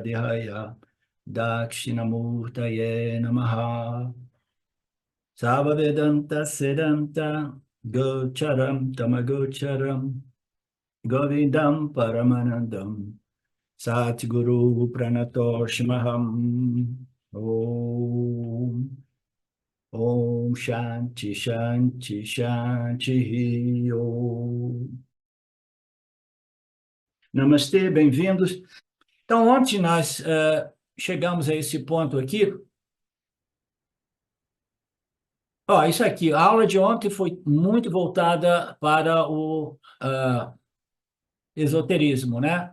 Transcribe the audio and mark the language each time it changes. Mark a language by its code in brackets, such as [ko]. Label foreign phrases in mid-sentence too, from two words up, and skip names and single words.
[sa] Dihaya Dakshinamurtaye Namaha Sava Vedanta Sedanta Gocharam Tamagocharam Govindam Paramanandam Satguru Pranatoshmaham Om Om Shanti Shanti Shanti Om. [pt] Namastê, bem-vindos. Então, ontem nós chegamos a esse ponto aqui. Isso aqui, a aula de ontem foi muito voltada para o esoterismo, né?